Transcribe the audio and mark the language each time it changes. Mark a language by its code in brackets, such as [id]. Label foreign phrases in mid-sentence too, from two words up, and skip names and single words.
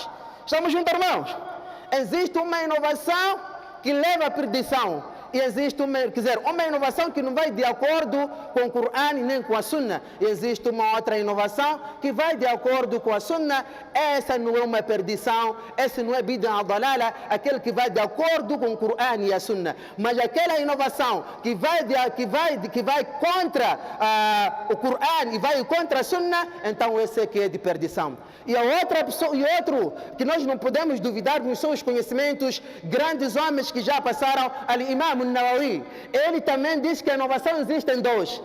[pt] Estamos juntos, irmãos? Existe uma inovação que leva à perdição. E existe uma inovação que não vai de acordo com o Corão nem com a Sunna. E existe uma outra inovação que vai de acordo com a Sunna. Essa não é uma perdição, essa não é [ar] بدعة الضلالة, [pt] aquele que vai de acordo com o Corão e a Sunna. Mas aquela inovação que vai contra o Corão e vai contra a Sunna, então esse aqui é de perdição. E outro que nós não podemos duvidar nos seus conhecimentos, grandes homens que já passaram, Al-Imam Nawawi, ele também diz que a inovação existe em dois.